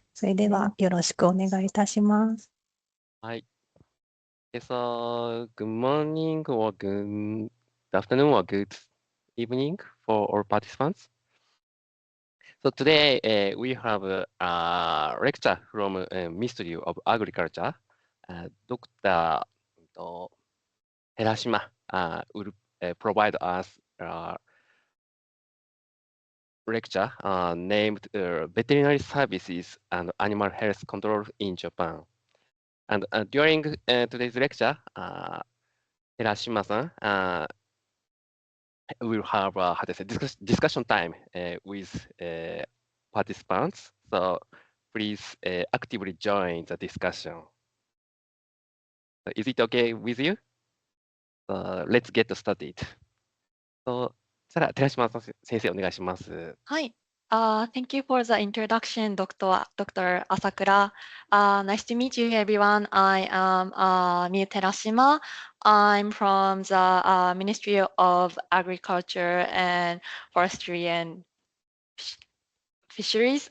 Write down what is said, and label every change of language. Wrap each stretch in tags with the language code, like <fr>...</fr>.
<ja>それではよろしくお願いいたします。</ja> <en>Hi. So, good morning or good afternoon or good evening for all participants. So today we have a lecture from Ministry of Agriculture. Dr. Terashima will provide us a lecture named Veterinary Services and Animal Health Control in Japan. And during today's lecture, Terashima-san will have how to say discussion time with participants. So please actively join the discussion. Is it okay with you? Let's get started.</en> <ja>そしたら寺島先生お願いします。</ja> <en>Hi. Thank you for the introduction, Dr. Asakura. Nice to meet you, everyone. I am Miu Terashima. I'm from the Ministry of Agriculture and Forestry and Fisheries.</en>